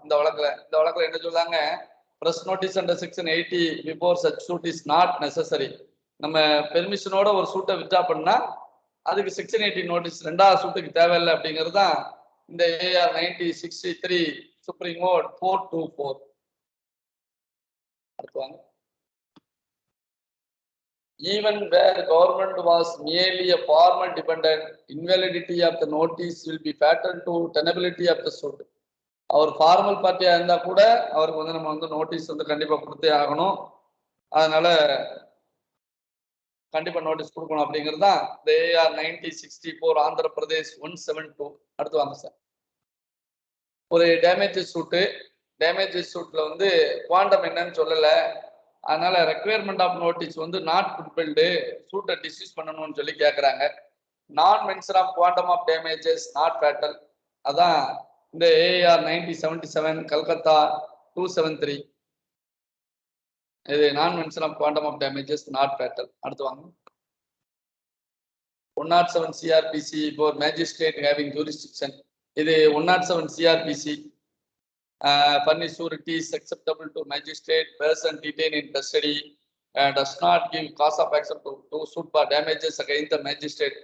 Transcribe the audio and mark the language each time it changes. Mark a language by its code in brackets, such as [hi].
[ta] இந்த வழக்குல என்ன சொல்றாங்க, [en] Press notice under section 80 before such suit is not necessary. [ta] நம்ம பெர்மிஷனோட ஒரு சூட்டை வித்ட்ரா பண்ணா அதுக்கு செக்ஷன் 80 நோட்டீஸ் ரெண்டாவது சூட்டுக்கு தேவையில்லை அப்படிங்கிறது தான் இந்த AR 9063 supreme court 424. அடுத்துவாங்க. [en] Even where government was merely a formal dependent, invalidity of the notice will be fatal to tenability of the suit. [ta] Our formal பார்ட்டியா இருந்தா கூட அவருக்கு வந்து நம்ம வந்து நோட்டீஸ் வந்து கண்டிப்பா கொடுத்தே ஆகணும். அதனால கண்டிப்பா நோட்டீஸ் கொடுக்கணும் அப்படிங்கிறது தான் இந்த AR 9064 ஆந்திர பிரதேஷ் 172. அடுத்து வாங்க சார். ஒரு டேமேஜஸ் சூட்ல வந்து குவாண்டம் என்னன்னு சொல்லல, அதனால ரெக்குயர்மெண்ட் ஆஃப் நோட்டீஸ் வந்து நாட் ஃபுல்ஃபில்டு, சூட்டை டிஸ்மிஸ் பண்ணணும்னு சொல்லி கேட்குறாங்க. [en] நான் mention of quantum of damages not fatal, அதான் இந்த AR 9077 கல்கத்தா 273. இது நான் mention of quantum of damages not fatal. [ta] அடுத்து வாங்க. [en] 107 CRPC for magistrate having jurisdiction. இது 107 CRPC furnish sureties acceptable to magistrate, person detained in custody does not give cause of action to suit for damages against the magistrate.